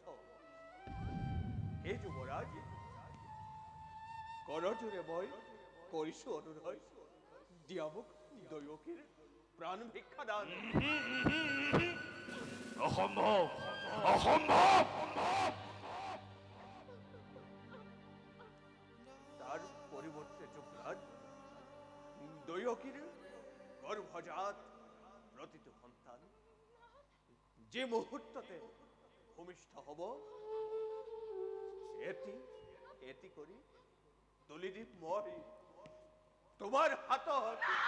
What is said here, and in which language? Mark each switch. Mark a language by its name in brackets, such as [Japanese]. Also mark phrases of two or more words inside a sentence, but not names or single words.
[Assamese] হে যুৱৰাজ, কৰজোৰে মই কৰিছো অনুৰোধ, দিয়া মোক দৈৱকীৰ প্ৰাণ ভিক্ষা দান। অসম্ভৱ অসম্ভৱ। তার পরিবর্তে যুবরাজ দৈৱকীৰ গর্ভজাত প্ৰতিটো সন্তান যে মুহূৰ্ততে ভূমিষ্ঠ হব, এটি এটি কৰি তুলি দিম মই তোমাৰ হাতত।